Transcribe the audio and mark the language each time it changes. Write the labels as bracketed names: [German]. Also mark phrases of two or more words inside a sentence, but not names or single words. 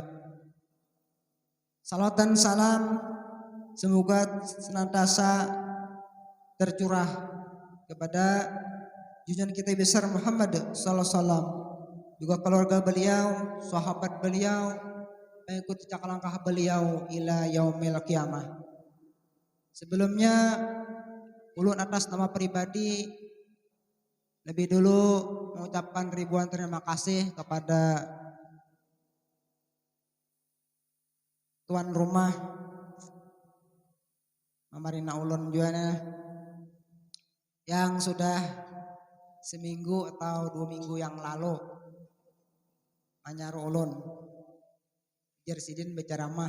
[Indonesian] Salawat dan salam semoga senantiasa tercurah kepada junjungan kita besar Muhammad [Arabic] صلى الله عليه وسلم, [Indonesian] juga keluarga beliau, sahabat beliau, mengikuti cakap langkah beliau [Arabic] إلى يوم القيامة. [Banjar] Sebelumnya ulun atas nama pribadi lebih dulu mengucapkan ribuan terima kasih kepada tuan rumah Mamarina ulun juga, yang sudah seminggu atau 2 minggu yang lalu manyaru ulun jar sidin berceramah.